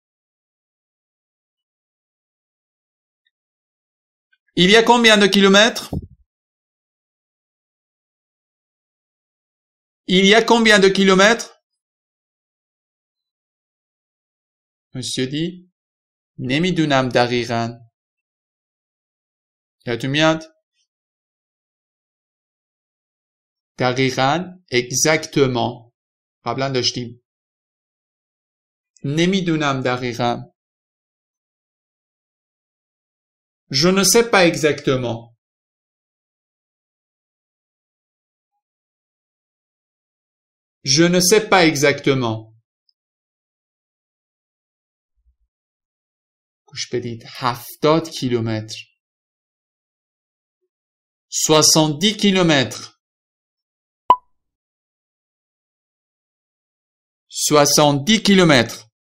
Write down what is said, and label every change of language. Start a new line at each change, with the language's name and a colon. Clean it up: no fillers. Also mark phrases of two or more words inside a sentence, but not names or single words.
French: Il y a combien de kilomètres? Il y a combien de kilomètres? Monsieur dit
Persian: نمیدونم دقیقاً. یادتون میاد؟ دقیقاً exactement قبلا داشتیم. نمیدونم دقیقاً.
French: Je ne sais pas exactement. Je ne sais pas exactement.
Persian: گوش بدید 70 کیلومتر.
French: 70 kilomètres. 70 kilomètres.